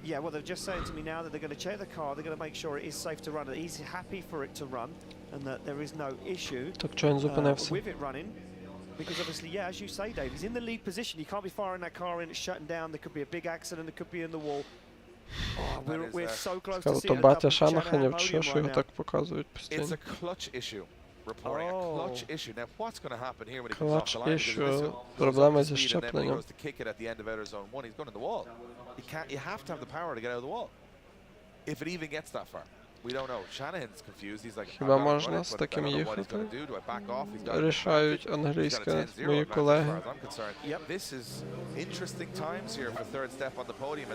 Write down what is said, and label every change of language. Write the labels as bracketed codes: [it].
[en] Yeah, well, they're just saying to me now that they're going to check the car, they're going to make sure it is safe to run, that he's happy for it to run, and that there is no issue with it running. Because obviously, yeah, as you say, Dave, he's in the lead position. You can't be firing that car in, it's shutting down. There could be a big accident, it could be in the wall. We're so close to seeing [uk] батя Шанаханів, що його так показують постійно. [en] It's a clutch issue. Reporting a clutch issue. Now, what's going to happen here when he comes off the line? [uk] Issue, проблема зі щепленням. [en] He goes to kick it at the end of outer zone 1. He's going to the wall. You have to have the power to get out of the wall. If it even gets that far. We don't know. Shanahan's confused. He's like, [uk] хіба можна з таким їхати? Рішають англійське мої колеги. [en] This is interesting times here for third step on the podium.